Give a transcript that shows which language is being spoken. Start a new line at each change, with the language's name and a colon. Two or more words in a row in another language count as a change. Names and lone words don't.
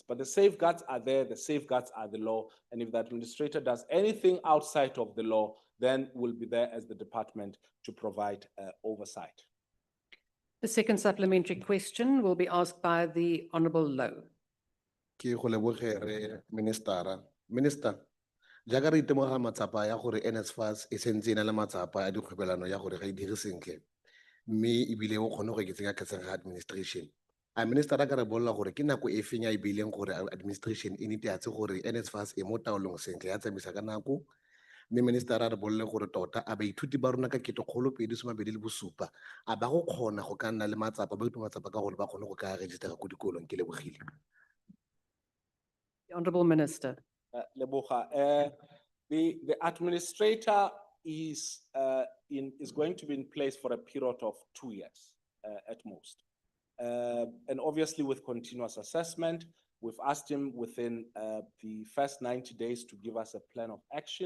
English: But the safeguards are there, the safeguards are the law. And if the administrator does anything outside of the law, then we'll be there as the department to provide oversight. The second supplementary question will be asked by the Honourable Lowe. Minister,
Tswana: jaaka re itemoga matsapa ya gore NSFAS e sentse ena le matsapa a dikgwebelano ya gore ga e dire sentle, mme ebile o kgone go eketsega ga administration. A minister a ka re bolela gore ke nako e feng ya e beileng gore administration e netefatse gore NSFAS e mo taolong sentle ya tsamaisa ka nako, mme minister a re bolele gore tota a baithuti ba rona ka 2027 a ba go kgona go ka nna le matsapa ba itse matsapa ka gore ba kgone go ka register go dikolong. Ke lebogile.
English: The Honourable Minister. Leboga, the administrator is going to be in place for a period of 2 years at most. And obviously with continuous assessment, we've asked him within the first 90 days to give us a plan of action.